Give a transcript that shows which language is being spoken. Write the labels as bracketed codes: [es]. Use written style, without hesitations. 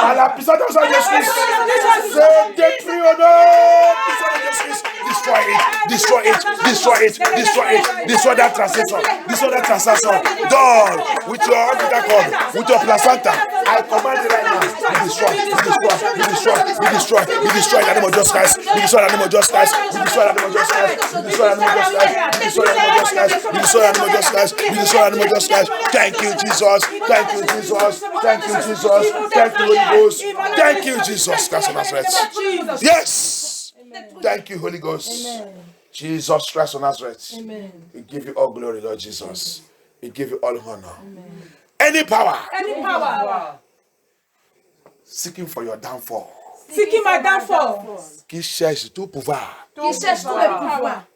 [fr] à la puissance de Jésus-Christ, c'est détruit au nom de Jésus-Christ. [en] Destroy it, destroy it, destroy it, destroy it, destroy that transaction, destroy that transaction. Done with your umbilical cord, with your placenta. I command it right now. Be destroyed, be destroyed, be destroyed, be destroyed, be destroyed in the name of Jesus Christ. Be destroyed in the name of Jesus Christ. Be destroyed in the name of Jesus Christ. Be destroyed in the name of Jesus Christ. Be destroyed in the name of Jesus Christ. Be destroyed in the name of Jesus Christ. Be destroyed in the name of Jesus Christ. Thank you, Jesus. Thank you, Jesus. Thank you, Jesus. Thank you, Holy Ghost. Thank you, Jesus Christ of Nazareth. Yes. Thank you, Holy Ghost. Jesus Christ of Nazareth. We give you all glory, Lord Jesus. We give you all honor. Any power any power seeking for your downfall, seeking my downfall, [fr] qui cherche tout pouvoir, Qui cherche tout le pouvoir.